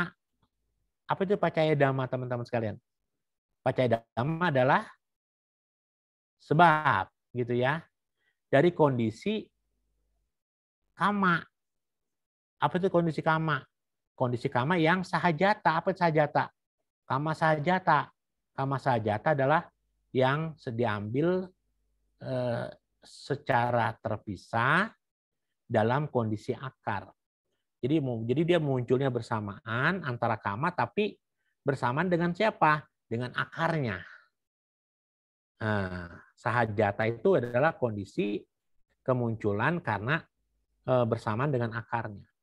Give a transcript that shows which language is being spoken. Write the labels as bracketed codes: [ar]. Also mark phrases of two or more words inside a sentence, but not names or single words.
[id] Apa itu [pi] pacaya dhamma, [id] teman-teman sekalian? [pi] Pacaya dhamma [id] adalah sebab gitu ya dari kondisi kama. Apa itu kondisi kama? Kondisi kama yang sahajata. Apa itu sahajata? [pi] Kama sahajata. Kama sahajata [id] adalah yang diambil secara terpisah dalam kondisi akar. Jadi dia munculnya bersamaan antara kama, tapi bersamaan dengan siapa? Dengan akarnya. Nah, sahajata itu adalah kondisi kemunculan karena bersamaan dengan akarnya.